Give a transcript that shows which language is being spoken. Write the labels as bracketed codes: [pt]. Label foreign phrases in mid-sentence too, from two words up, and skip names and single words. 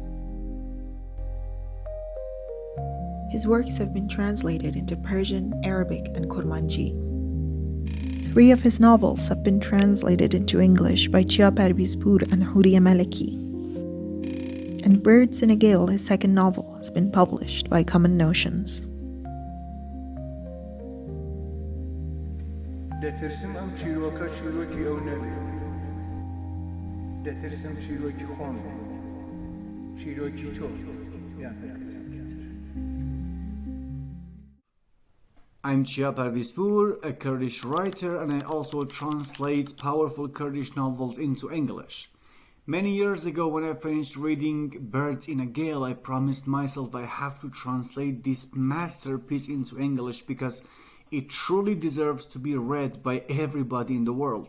[en] His works have been translated into Persian, Arabic, and Kurmanji. 3 of his novels have been translated into English by Chiya Parvizpur and Hourieh Maleki. And Birds in a Gale, his second novel, has been published by Common Notions. [ckb] دەترسم ئەم چیرۆکە چیرۆکی ئەو نەبێت دەترسم چیرۆکی خۆم چیرۆکی تۆ یان هەر کەسێک تر. [en] I'm Chiya Parvizpur, a Kurdish writer, and I also translate powerful Kurdish novels into English. Many years ago, when I finished reading Birds in a Gale, I promised myself I have to translate this masterpiece into English because it truly deserves to be read by everybody in the world.